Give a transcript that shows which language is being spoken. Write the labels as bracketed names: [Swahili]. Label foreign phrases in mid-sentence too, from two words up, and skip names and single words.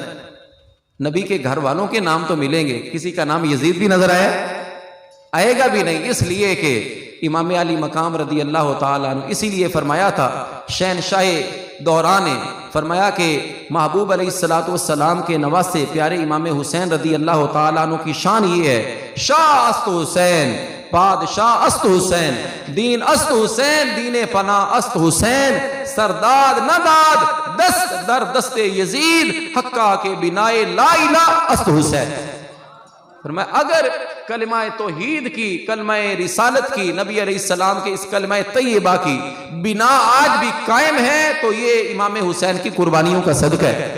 [Urdu] نبی کے گھر والوں کے نام تو ملیں گے، کسی کا نام یزید بھی نظر آئے گا بھی نہیں، اس لیے کہ امام علی مقام [Arabic] رضی اللہ تعالیٰ عنہ، [Urdu] اسی لیے فرمایا تھا شہنشاہ دوران نے فرمایا کہ محبوب [Arabic] علیہ السلام [Urdu] کے نواسے پیارے امام حسین [Arabic] رضی اللہ تعالیٰ عنہ [Urdu] کی شان یہ ہے، [Persian] شاہ است حسین، بادشاہ است حسین، دین است حسین، دین پناہ است حسین، سرداد نہ داد دست در دست یزید، حقہ کے بنائے لا الہ است حسین۔ [Urdu] فرمایا اگر کلمہ توحید کی، کلمہ رسالت کی، نبی [Arabic] علیہ السلام [Urdu] کے اس کلمہ طیبہ کی بنا آج بھی قائم ہے تو یہ امام حسین کی قربانیوں کا صدقہ ہے۔